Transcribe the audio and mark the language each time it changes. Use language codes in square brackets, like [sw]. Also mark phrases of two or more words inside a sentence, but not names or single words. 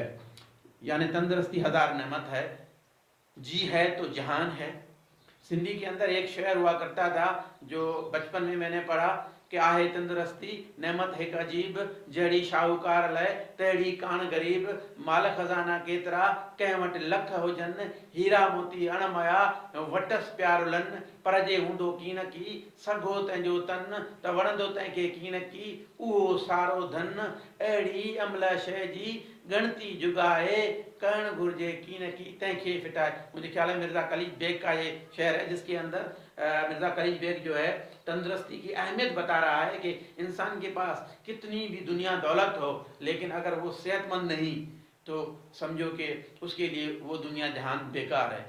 [ur] یعنی تندرستی ہزار نعمت ہے, جی ہے تو جہان ہے. سندھی کے اندر ایک شعر ہوا کرتا تھا جو بچپن میں نے پڑھا کہ [sd] آہے تندرستی نعمت ایک عجیب, جہڑی شاہوکار لے تہڑی کان غریب, مال خزانہ کیترا کنहिं वटि लख हुजनि, हीरा मोती अणमया वटस प्यारुलनि, पर जे हूंदो कीन की सघो तंहिंजो तन, त वणंदो तंहिंखे कीन की उहो सारो धन, अहिड़ी अमल शइ जी गणती जुगाए, करण घुर्जे कीन की तंहिंखे फिटाए. [ur] مجھے خیال ہے مرزا قلیچ بیگ کا یہ شعر ہے، جس کے اندر مرزا قلیچ بیگ جو ہے تندرستی کی اہمیت بتا رہا ہے کہ انسان کے پاس کتنی بھی دنیا دولت ہو، لیکن اگر وہ صحت مند نہیں تو سمجھو کہ اس کے لیے وہ دنیا جہان بیکار ہے.